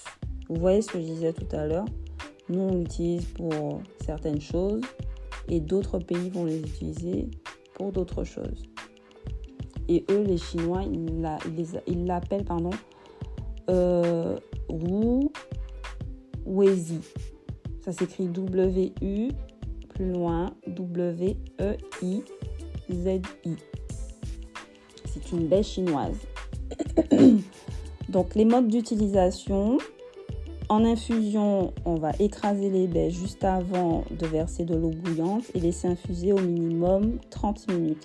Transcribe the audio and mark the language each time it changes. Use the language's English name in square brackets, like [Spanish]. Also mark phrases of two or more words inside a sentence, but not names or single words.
[French] Vous voyez ce que je disais tout à l'heure? Nous, on l'utilise pour certaines choses et d'autres pays vont les utiliser pour d'autres choses. Et eux, les Chinois, ils l'appellent, Wezi. Ça s'écrit W-U, plus loin, W-E-I-Z-I. C'est une baie chinoise. Donc, les modes d'utilisation. En infusion, on va écraser les baies juste avant de verser de l'eau bouillante et laisser infuser au minimum 30 minutes.